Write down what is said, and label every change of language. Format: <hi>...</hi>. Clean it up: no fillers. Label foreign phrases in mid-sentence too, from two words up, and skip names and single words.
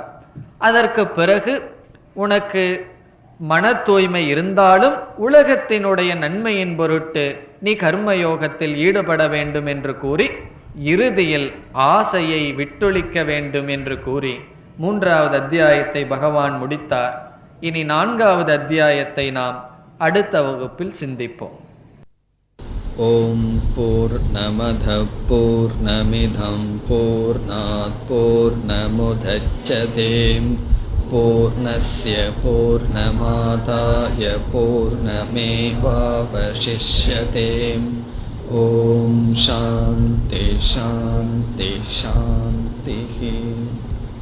<ta>அதற்கு பிறகு உனக்கு மன தூய்மை இருந்தாலும் உலகத்தினுடைய நன்மையின் பொருட்டு நீ கர்மயோகத்தில் ஈடுபட வேண்டும் என்று கூறி, இறுதியில் ஆசையை விட்டொழிக்க வேண்டும் என்று கூறி 3வது அத்தியாயத்தை பகவான் முடித்தார். இனி 4வது அத்தியாயத்தை நாம் அடுத்த வகுப்பில் சிந்திப்போம்.</ta> <sa>ॐ पूर्णमदः पूर्णमिदं पूर्णात् पूर्णमुदच्यते पूर्णस्य पूर्णमादाय पूर्णमेवावशिष्यते. ॐ शान्तिः शान्तिः शान्तिः.</sa>